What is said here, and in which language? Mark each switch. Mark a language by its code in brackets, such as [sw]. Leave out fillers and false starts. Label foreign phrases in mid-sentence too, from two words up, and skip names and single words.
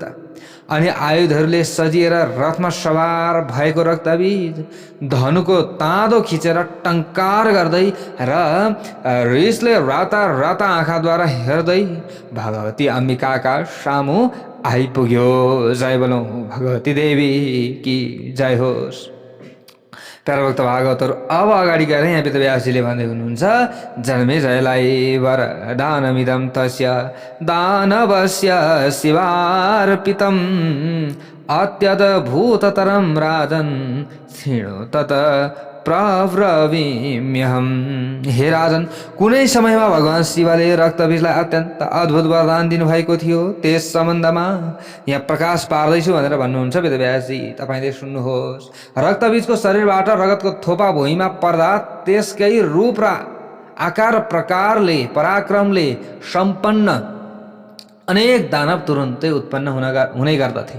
[ne] अनि आयुधहरूले सजिएर रथमा सवार भएको रक्तबीज धनुको ताँदो खिचेर टङ्कार गर्दै र रिसले राता राता आँखाद्वारा हेर्दै भगवती अम्बिकाका सामु आइपुग्यो। जय बोलौँ भगवती देवी की जय होस्। प्यारो भक्त भागवतहरू, अब अगाडि गएर यहाँ वेदव्यासजीले भन्दै हुनुहुन्छ, [sa] जन्मेजयलाई वरदानमिदं तस्य दानवस्य शिवार्पितम् अत्यद्भुततरं राजन् क्षीणो तत प्रब्रवीम्यहम्। [ne] हे राजन, कुनै समयमा भगवान शिवले रक्तबीजलाई अत्यन्त अद्भुत वरदान दिनुभएको थियो। त्यस सम्बन्धमा यहाँ प्रकाश पार्दैछु भनेर भन्नुहुन्छ वेदव्यासजी। तपाईँले सुन्नुहोस्। रक्तबीजको शरीरबाट रगतको थोपा भुइँमा पर्दा त्यसकै रूप र आकार प्रकारले पराक्रमले सम्पन्न अनेक दानव तुरुन्तै उत्पन्न हुने गर्दथे।